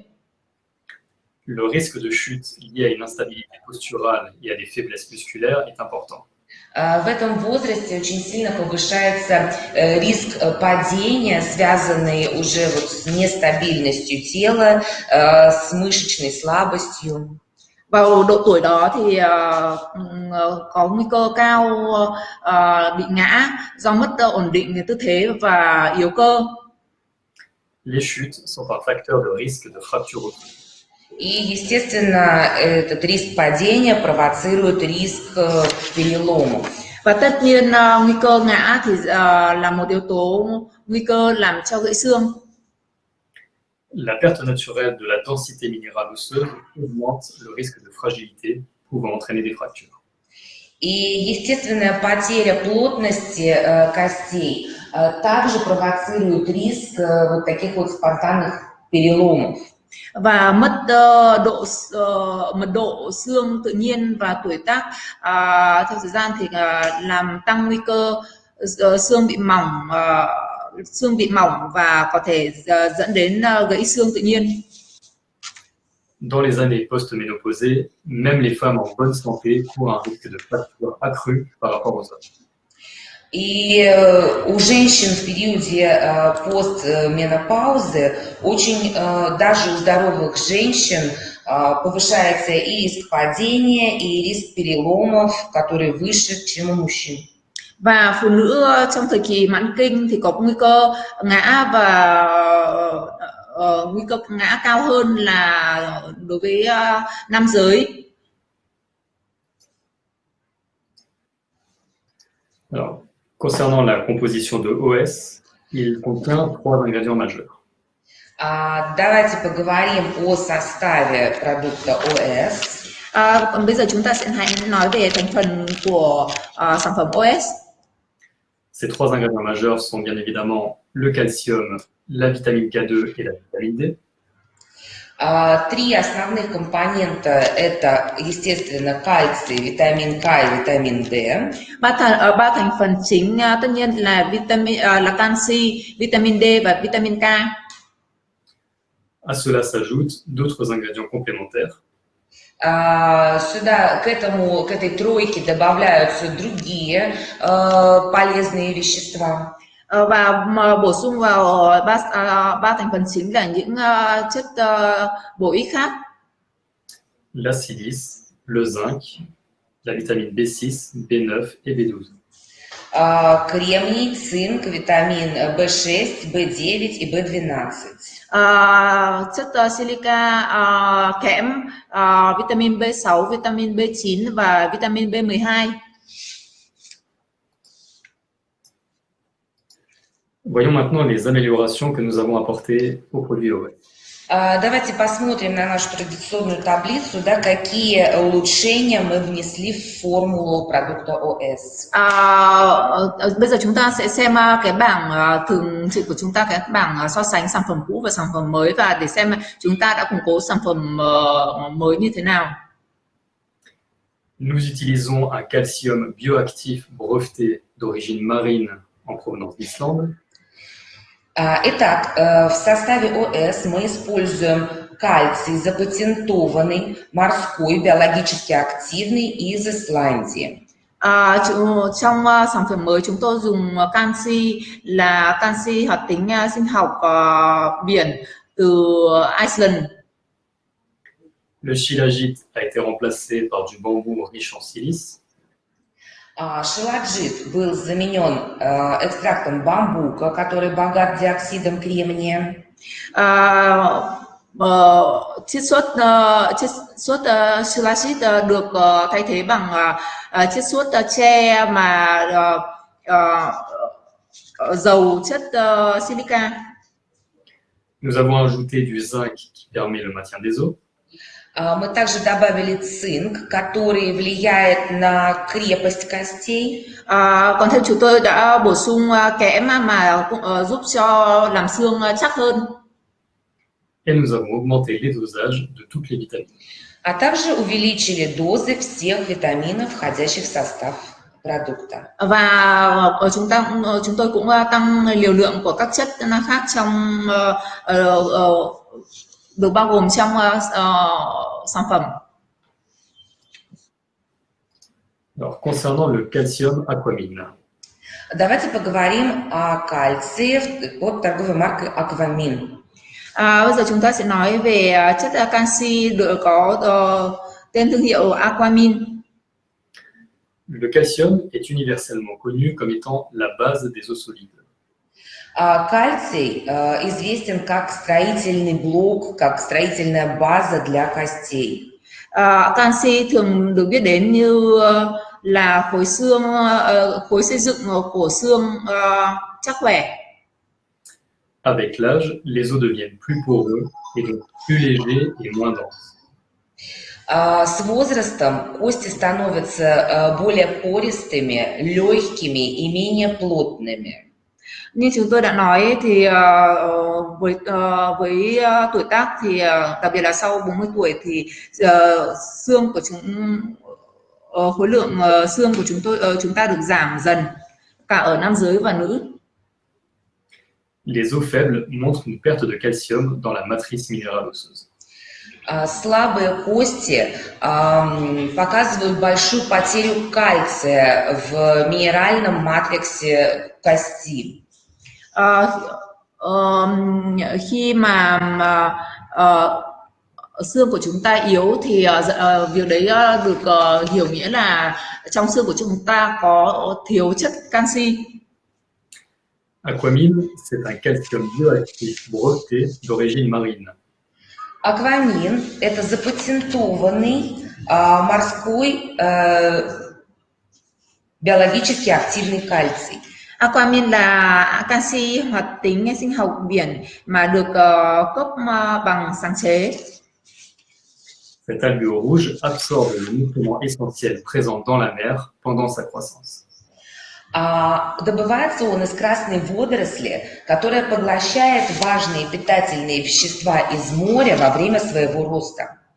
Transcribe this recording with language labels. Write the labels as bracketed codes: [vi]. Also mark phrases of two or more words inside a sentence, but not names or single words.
[fr] Le risque de chute lié à une instabilité posturale et à des faiblesses musculaires est important. [ru] В этом возрасте очень сильно повышается риск падения, связанный уже с нестабильностью тела, с мышечной слабостью. [vi] Vào độ tuổi đó thì có nguy cơ cao bị ngã do mất ổn định tư thế và yếu cơ. [fr] Les chutes sont un facteur de risque de fracture osseuse. [ru] И, естественно, этот риск падения провоцирует риск переломов. [vi] Và tất nhiên nguy cơ ngã thì là một yếu tố nguy cơ làm cho gãy xương. [fr] La perte naturelle de la densité minérale osseuse augmente le risque de fragilité, pouvant entraîner des fractures. [ru] И естественная потеря плотности костей также провоцирует риск вот таких вот спонтанных переломов. [vi] Và mất mật độ xương tự nhiên và tuổi tác theo thời gian thì làm tăng nguy cơ xương bị mỏng và có thể dẫn đến gãy xương tự nhiên. [fr] Dans les années post-ménopausées, même les femmes en bonne santé courent un risque de fracture accru par rapport aux hommes. [ru] И у женщин в периоде постменопаузы очень, даже у здоровых женщин, повышается и риск падения, и риск переломов, который выше, чем у мужчин. [vi] Và phụ nữ trong thời kỳ mãn kinh thì có nguy cơ ngã và nguy cơ ngã cao hơn là đối với nam giới. [fr] Alors, concernant la composition de OS, il contient 3 ingrédients majeurs. [ru] Давайте поговорим о составе продукта ОС. [vi] Còn bây giờ chúng ta sẽ hãy nói về thành phần của sản phẩm OS. [fr] Ces 3 ingrédients majeurs sont bien évidemment le calcium, la vitamine K2 et la vitamine D. [ru] Три основных компонента – это, естественно, кальций, витамин К и витамин D. [vi] Ba thành phần chính tất nhiên là canxi, vitamin D và vitamin K. [fr] À cela s'ajoutent d'autres ingrédients complémentaires. [ru] Сюда, к этой тройке добавляются другие полезные вещества. [vi] Và bổ sung vào ba thành phần chính là những chất bổ ích khác. [fr] La silice, le zinc, la vitamine B6, B9 et B12. [ru] Кремний, цинк, витамин B6, B9 и B12. [vi] Chất silica, kẽm, vitamin B6, vitamin B9 và vitamin B12. [fr] Voyons maintenant les améliorations que nous avons apportées aux produits OS. [ru] Давайте посмотрим на нашу традиционную таблицу, да, какие улучшения мы внесли в формулу продукта ОС. [vi] Bây giờ chúng ta sẽ xem cái bảng thường trực của chúng ta, cái bảng so sánh sản phẩm cũ và sản phẩm mới, và để xem chúng ta đã củng cố sản phẩm mới như thế nào. [fr] Nous utilisons un calcium bioactif breveté d'origine marine en provenance d'Islande. [ru] Итак, в составе ОС мы используем кальций, запатентованный, морской, биологически активный из Исландии. [vi] Trong sản phẩm mới chúng tôi dùng canxi là canxi hoạt tính sinh học biển từ Iceland. [fr] Le shilajit a été remplacé par du bambou riche en silice. [ru] Шиладжит был заменен экстрактом бамбука, который богат диоксидом кремния. [vi] Chiết xuất shilajit được thay thế bằng chiết xuất tre mà giàu chất silica. [fr] Nous avons ajouté du zinc qui permet le maintien des os. [ru] Мы также добавили цинк, который влияет на крепость костей. [vi] Còn thêm chúng tôi đã bổ sung kẽm mà giúp cho làm xương chắc hơn. [fr] Et nous avons augmenté les dosages de toutes les vitamines. [ru] А также увеличили дозы всех витаминов, входящих в состав продукта. [vi] Và chúng tôi cũng tăng liều lượng của các chất khác trong được bao gồm trong sản phẩm. [fr] Alors, concernant le calcium aquamine. [ru] Давайте поговорим о кальции под торговой маркой Aquamin. [vi] Bây giờ chúng ta sẽ nói về chất canxi được có tên thương hiệu Aquamin. [fr] Le calcium est universellement connu comme étant la base des os solides. [ru] Кальций известен как строительный блок, как строительная база для костей. [vi] Canxi thường được biết đến như là khối xương, khối xây dựng của xương chắc khỏe. [fr] Avec l'âge, les os deviennent plus poreux et donc plus légers et moins denses. [ru] С возрастом кости становятся более пористыми, легкими и менее плотными. [vi] Như chúng tôi đã nói thì với tuổi tác thì đặc biệt là sau 40 tuổi thì xương của khối lượng xương của chúng ta được giảm dần cả ở nam giới và nữ. [fr] Les os faibles montrent une perte de calcium dans la matrice minérale osseuse. [ru] Слабые кости показывают большую потерю кальция в минеральном матриксе кости. [vi] Khi mà xương của chúng ta yếu thì việc đấy được hiểu nghĩa là trong xương của chúng ta có thiếu chất canxi. [fr] Aquamine, c'est un calcium bioactif breveté d'origine marine. [ru] Аквамин – это запатентованный морской биологически активный кальций. [vi] Aquamin là canxi hoạt tính sinh học biển mà được cấp bằng sáng chế. [fr] Cette algue rouge absorbe le nutriment essentiel présent dans la mer pendant sa croissance. [ru] Добывается он из красной водоросли, которая поглощает важные питательные вещества из моря во время своего роста.